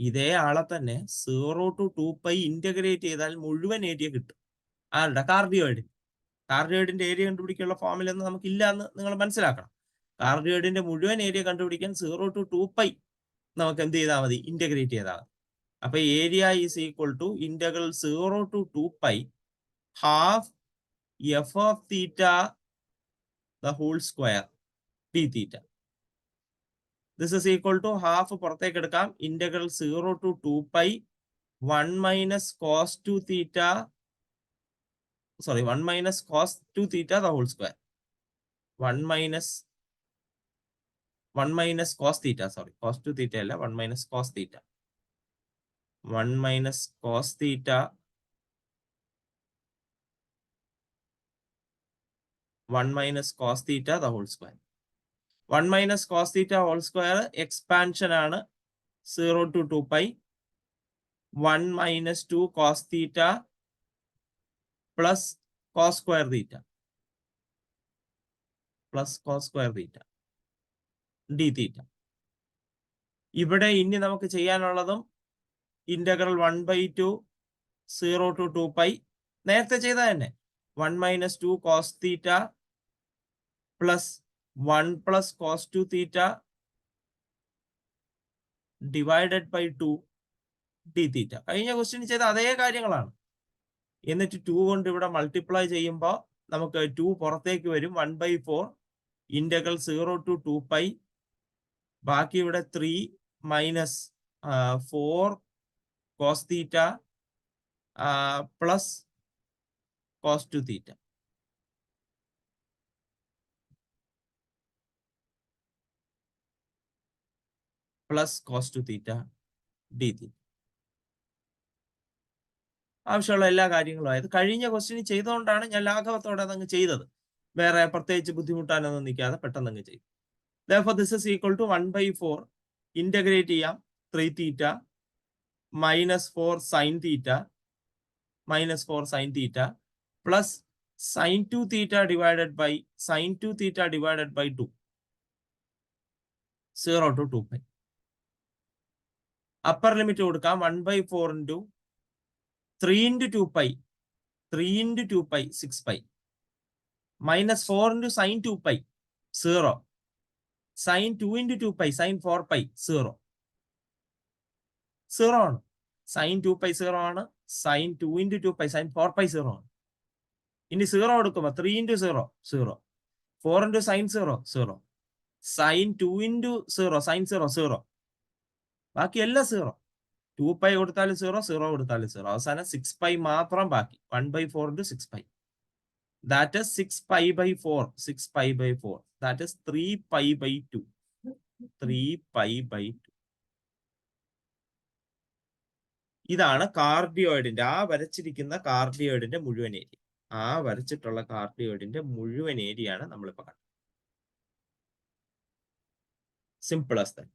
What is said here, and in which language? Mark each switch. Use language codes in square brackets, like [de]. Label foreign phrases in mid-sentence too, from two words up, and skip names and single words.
[ml] ഇതേ ആളെ തന്നെ 0 to 2π ഇന്റഗ്രേറ്റ് ചെയ്താൽ മുഴുവൻ ഏരിയ കിട്ടും. ആരുടെ? കാർഡിയോയിഡ്. കാർഡിയോയിഡിന്റെ ഏരിയ കണ്ടുപിടിക്കാനുള്ള ഫോർമുലയൊന്നും നമുക്കില്ല എന്ന് നിങ്ങൾ മനസ്സിലാക്കണം. കാർഡിയോയിഡിന്റെ മുഴുവൻ ഏരിയ കണ്ടുപിടിക്കാൻ 0 to 2π നമുക്ക് എന്ത് ചെയ്താൽ മതി? ഇന്റഗ്രേറ്റ് ചെയ്താൽ മതി. അപ്പൊ [en] area is equal to integral 0 to 2π half f of theta the whole square d theta. This is equal to half [ml] പുറത്തേക്ക് എടുക്കാം. [en] ഇന്റഗ്രൽ 0 to 2π 1 minus cos 2 theta, sorry, 1 minus cos 2 theta the whole square. 1 minus cos theta, sorry, cos 2 theta അല്ല, 1 minus cos theta. 1 minus cos theta 1 minus cos theta the whole square. 1 minus cos theta whole square expansion ആണ് 0 to 2π. 1 minus 2 cos theta plus cos square theta plus cos square theta d theta. [ml] ഇവിടെ ഇനി നമുക്ക് ചെയ്യാനുള്ളതും [en] ഇന്റഗ്രൽ 1/2 0 to 2π [ml] നേരത്തെ ചെയ്ത തന്നെ [en] 1 minus 2 cos theta plus 1 plus cos 2 theta divided by 2 d theta. [ml] കഴിഞ്ഞ ക്വസ്റ്റ്യൻ ചെയ്ത അതേ കാര്യങ്ങളാണ്. എന്നിട്ട് 2 കൊണ്ട് ഇവിടെ മൾട്ടിപ്ലൈ ചെയ്യുമ്പോൾ നമുക്ക് 2 പുറത്തേക്ക് വരും. [en] 1/4 ഇന്റഗ്രൽ 0 to 2π. [ml] ബാക്കി ഇവിടെ [en] 3 മൈനസ് 4 cos theta plus cos 2 theta. plus cos 2 theta d theta. [ml] ആവശ്യമുള്ള എല്ലാ കാര്യങ്ങളും ആയത് കഴിഞ്ഞ ക്വസ്റ്റ്യൻ ചെയ്തുകൊണ്ടാണ് ഞാൻ ലാഘവത്തോടെ അതങ്ങ് ചെയ്തത്. വേറെ പ്രത്യേകിച്ച് ബുദ്ധിമുട്ടാനൊന്നും നിൽക്കാതെ പെട്ടെന്ന് അങ്ങ് ചെയ്തു. [en] Therefore, this is equal to 1/4 [ml] ഇന്റഗ്രേറ്റ് ചെയ്യാം [en] 3 theta minus 4 sin theta plus sin 2 theta divided by 2 0 to 2π. upper limit കൊടുക്കാം 1/4 into 3 into 2π 6π minus 4 into sin 2π 0 sin 2 into 2π sin 4π 0 ആണ്. sin 2π 0 ആണ്. sin 2 into 2π sin 4π 0 ആണ്. [ml] ഇനി 0 കൊടുക്കുമ്പോൾ [en] 3 into 0 0 4 into sin 0 0 sin 2 into 0 sin 0 0 [ml] ബാക്കി എല്ലാം 0. 2π കൊടുത്താലും 0 0 കൊടുത്താലും 0. അവസാനം 6π മാത്രം ബാക്കി. [en] 1/4 into 6π. That is 6π/4. 6π/4. That is 3π/2. 3π/2. [ml] ഇതാണ് കാർഡിയോയിഡിന്റെ വരച്ചിരിക്കുന്ന കാർഡിയോയിഡിന്റെ മുഴുവൻ ഏരിയ. വരച്ചിട്ടുള്ള കാർഡിയോയിഡിന്റെ മുഴുവൻ ഏരിയ ആണ് നമ്മളിപ്പോ കണ്ടത്. [en] simple as that.